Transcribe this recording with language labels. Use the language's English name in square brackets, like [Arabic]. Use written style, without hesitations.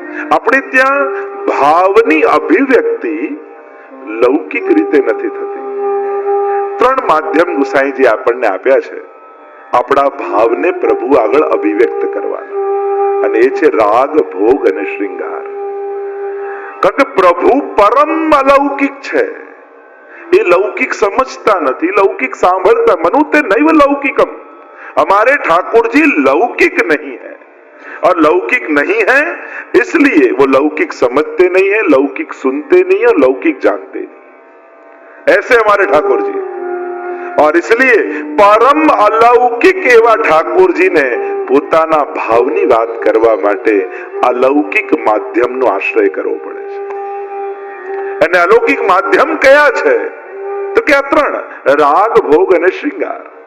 [Gujarati] આપણે ત્યાં ભાવની અભિવ્યક્તિ લૌકિક રીતે નથી થતી. ત્રણ માધ્યમ ગુસાઈજી આપણને આપ્યા છે આપણા ભાવને પ્રભુ આગળ અભિવ્યક્ત કરવાના, અને એ છે રાગ, ભોગ અને શ્રૃંગાર. કારણ કે પ્રભુ પરમ અલૌકિક છે. [Hindi] એ લૌકિક समझता नहीं, लौकिक सांभळता. [Sanskrit] मनुते नैव लौकिकम, [Hindi] हमारे ठाकुर जी लौकिक नहीं है. और लौकिक नहीं है इसलिए वो लौकिक समझते नहीं है, लौकिक सुनते नहीं है और लौकिक जानते नहीं. ऐसे हमारे ठाकुर जी. और इसलिए परम अलौकिक [Gujarati] एवा ठाकुर जी ने પોતાના ભાવની વાત કરવા માટે અલૌકિક માધ્યમનો આશ્રય કરવો પડે છે. અને અલૌકિક માધ્યમ કયા છે તો કે આ ત્રણ, રાગ, ભોગ અને શ્રૃંગાર.